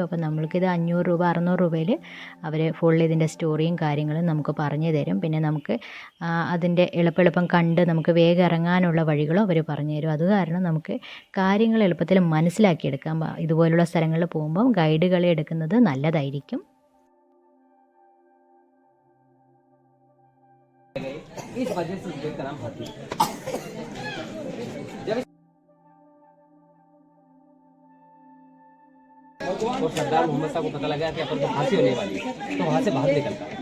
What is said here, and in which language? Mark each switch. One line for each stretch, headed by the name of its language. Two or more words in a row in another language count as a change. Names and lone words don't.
Malayalam: അപ്പോൾ നമ്മൾക്കിത് 500 രൂപ 600 രൂപയിൽ അവർ ഫുൾ ഇതിൻ്റെ സ്റ്റോറിയും കാര്യങ്ങളും നമുക്ക് പറഞ്ഞു തരും. പിന്നെ നമുക്ക് അതിൻ്റെ എളുപ്പം കണ്ട് നമുക്ക് വേഗം ഇറങ്ങാനുള്ള വഴികളും അവർ പറഞ്ഞു തരും. അത് കാരണം നമുക്ക് കാര്യങ്ങൾ എളുപ്പത്തിൽ മനസ്സിലാക്കിയെടുക്കാം. ഇതുപോലുള്ള സ്ഥലങ്ങളിൽ പോകുമ്പം ഗൈഡുകളെ എടുക്കുന്നത് നല്ലതായിരിക്കും.
Hindi: और सरदार मोहम्मद शाह को पता लगा कि अपन को फांसी होने वाली है, तो वहाँ से बाहर निकलता है।